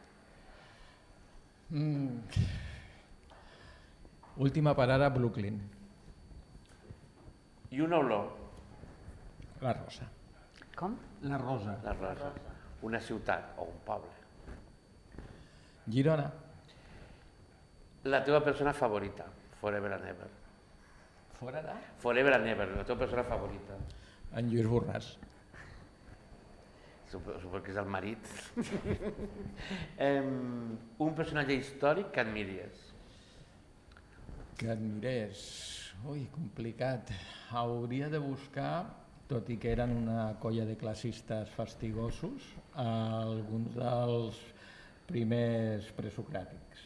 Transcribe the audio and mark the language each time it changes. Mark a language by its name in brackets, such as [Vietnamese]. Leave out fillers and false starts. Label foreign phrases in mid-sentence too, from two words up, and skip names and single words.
[Catalan] Última parada a Brooklyn. I una olor. La rosa. Com? La rosa. La rosa. Una ciutat o un poble. Girona. La teva persona favorita, [English] forever and ever. [Catalan] Fora de? [English] Forever and ever, [Catalan] la teva persona favorita. En Lluís Borràs. Suposo que és el marit. Un personatge històric que admiries. Que admirés. Ui, complicat. Hauria de buscar, tot i que eren una colla de classistes fastigosos, alguns dels primers presocràtics.